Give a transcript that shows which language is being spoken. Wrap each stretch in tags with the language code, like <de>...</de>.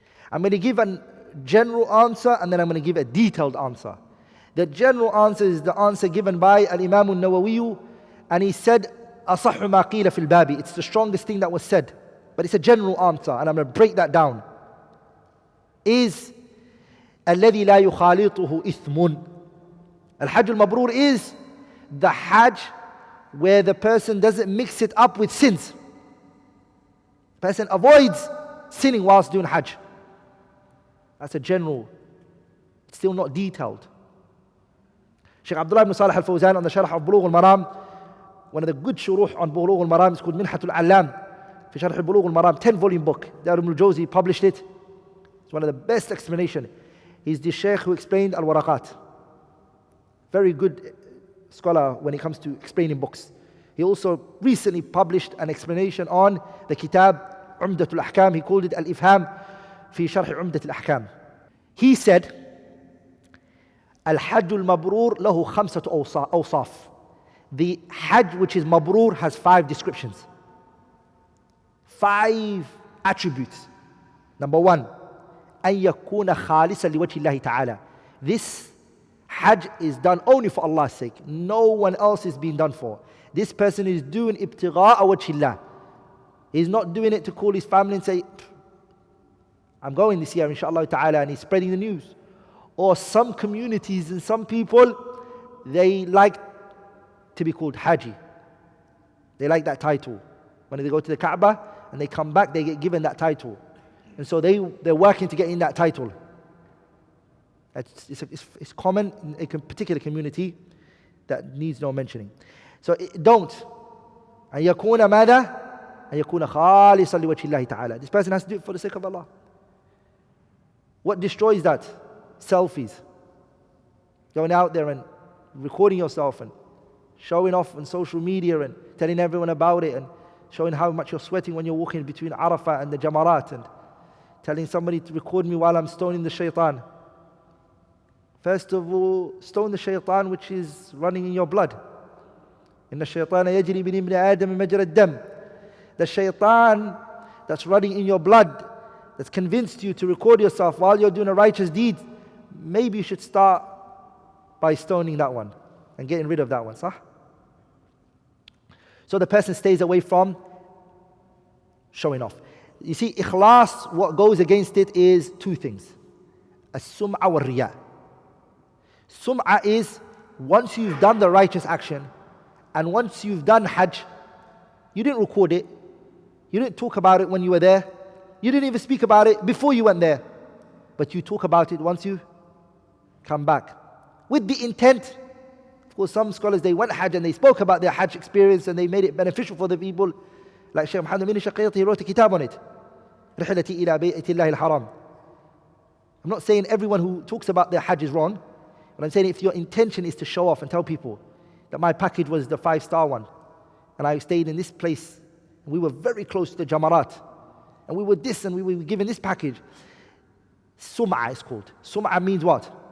<en>I'm going to give a general answer and then I'm going to give a detailed answer. The general answer is the answer given by al-Imam al-Nawawi, and he said,</en> <ar>أَصَحُّ مَا قِيلَ فِي الْبَابِ.</ar> <en>It's the strongest thing that was said. But it's a general answer, and I'm going to break that down. Is</en> <ar>الَّذِي لَا يُخَالِطُهُ إِثْمٌ.</ar> <en>Al-Hajj al-Mabrur is the Hajj where the person doesn't mix it up with sins. The person avoids sinning whilst doing Hajj. That's a general. It's still not detailed. Shaykh Abdullah ibn Salih al-Fawzan on the Sharh of Bulugh al-Maram, one of the good shuruh on Bulugh al-Maram is called Minhatul Allam.</en> <ar>في شرح</ar> <en>Bulugh al-Maram, 10-volume book. Darul al-Jawzi published it. It's one of the best explanation. He's the Shaykh who explained al-Waraqat. Very good scholar when it comes to explaining books. He also recently published an explanation on the Kitab Umdatul Ahkam. He called it Al-Ifham fi Sharh Umdatul Ahkam. He said,</en> <ar>Al-Hajj al-Mabrur lahu khamsatu awsaf.</ar> <en>The Hajj which is Mabrur has 5 descriptions. 5 attributes. Number 1,</en> <ar>أن يكون خالصا لوجه الله تعالى.</ar> <en>This Hajj is done only for Allah's sake. No one else is being done for. This person is doing ibtigha'a wajhillah. He's not doing it to call his family and say, I'm going this year inshallah ta'ala, and he's spreading the news. Or some communities and some people, they like to be called Haji. They like that title. When they go to the Kaaba and they come back, they get given that title. And so they're working to get in that title. It's common in a particular community that needs no mentioning. So don't.</en> <ar>أن يكون ماذا؟ أن يكون خالصا لوجه الله تعالى.</ar> <en>This person has to do it for the sake of Allah. What destroys that? Selfies. Going out there and recording yourself and showing off on social media and telling everyone about it and showing how much you're sweating when you're walking between Arafah and the Jamarat and telling somebody to record me while I'm stoning the shaitan. First of all, stone the shaitan which is running in your blood.</en> <ar>إن الشيطان يجري من ابن آدم مجرى الدم.</ar> <en>The shaitan that's running in your blood, that's convinced you to record yourself while you're doing a righteous deed, maybe you should start by stoning that one and getting rid of that one. Sah? So the person stays away from showing off. You see, ikhlas, what goes against it is 2 things. As-sum'a wal-riya. Sum'a is once you've done the righteous action and once you've done Hajj, you didn't record it, you didn't talk about it when you were there, you didn't even speak about it before you went there, but you talk about it once you come back. With the intent, of course some scholars, they went Hajj and they spoke about their Hajj experience and they made it beneficial for the people. Like Shaykh Muhammad bin Shaqiqi, he wrote a kitab on it.</en> <ar>رحلتي إلى بيت الله الحرام.</ar> <en>I'm not saying everyone who talks about their Hajj is wrong, but I'm saying if your intention is to show off and tell people that my package was the 5-star one, and I stayed in this place, and we were very close to the Jamarat, and we were this, and we were given this package. Sum'a is called. Sum'a means what?</en>